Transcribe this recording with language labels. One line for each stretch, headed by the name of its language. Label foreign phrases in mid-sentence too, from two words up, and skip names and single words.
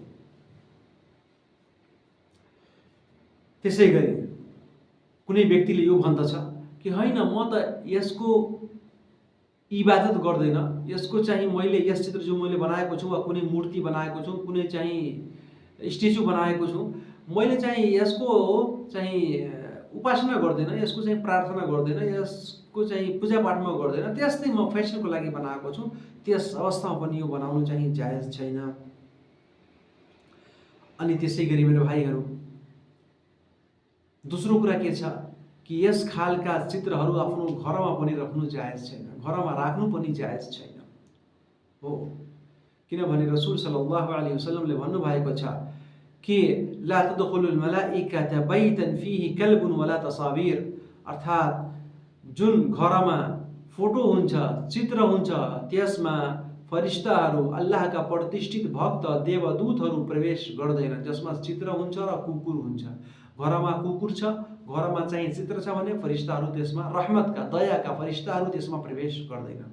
Nepali: त्यसै गरी कुनै व्यक्तिले यो भन्दछ कि होइन, म त यसको इबादत गर्दैन, यसको चाहिँ मैले यस चित्र जो मैले बनाएको छु वा कुनै मूर्ति बनाएको छु, कुनै चाहिँ स्ट्याचु बनाएको छु, मैले चाहिँ यसको चाहिँ उपासना गर्दैन, यसको चाहिँ प्रार्थना गर्दैन, यसको चाहिँ पूजापाठमा गर्दैन, त्यस्तै म फेसनको लागि बनाएको छु, त्यस अवस्थामा पनि यो बनाउनु चाहिँ जायज छैन। अनि त्यसै गरी मेरो भाइहरू, दोस्रो कुरा के छ कि यस खालका चित्रहरू आफ्नो घरमा पनि राख्नु जायज छैन, घरमा राख्नु पनि जायज छैन हो। किनभने रसूल
Arabic: صلى الله عليه وسلم
Nepali: भन्नुभएको छ कि
Arabic: لا تدخل الملائكة بيتا فيه كلب ولا تصاوير,
Nepali: अर्थात् जुन घरमा फोटो हुन्छ, चित्र हुन्छ, त्यसमा फरिस्ताहरू, अल्लाहका प्रतिष्ठित भक्त, देवदूतहरू प्रवेश गर्दैनन्। जसमा चित्र हुन्छ र कुकुर हुन्छ, घरमा कुकुर छ, घरमा चाहिँ चित्र छ भने फरिस्ताहरू त्यसमा, रहमतका, दयाका फरिस्ताहरू त्यसमा प्रवेश गर्दैनन्।